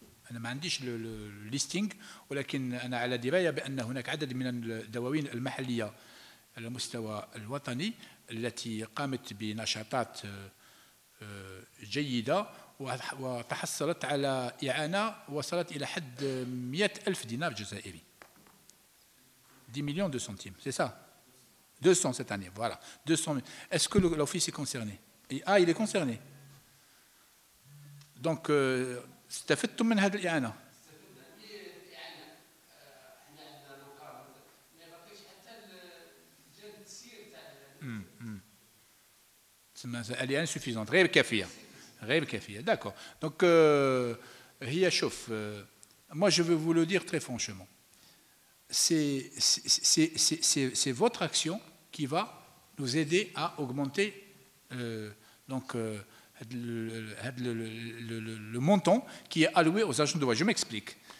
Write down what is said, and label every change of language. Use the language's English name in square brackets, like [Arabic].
[Arabic] أنا ما عنديش الليستينج، ولكن أنا على دراية بأن هناك عدد من الدواوين المحلية على المستوى الوطني التي قامت بنشاطات جيدة وتحصلت على إعانة وصلت إلى حد 100,000 دينار جزائري. [French] 10 millions de centimes, c'est ça? 200 cette année, voilà. 200 000. Est-ce que l'office est concerné? Ah, il est concerné. [Arabic] Donc, استفدتم من هذه الإعانة؟ [French] Elle est insuffisante, [Arabic] غير كافية، غير كافية. [French] D'accord. Donc, [Arabic] هي شوف، [French] moi je veux vous le dire très franchement. C'est votre action qui va nous aider à augmenter donc le montant qui est alloué aux agents de voyage. Je m'explique.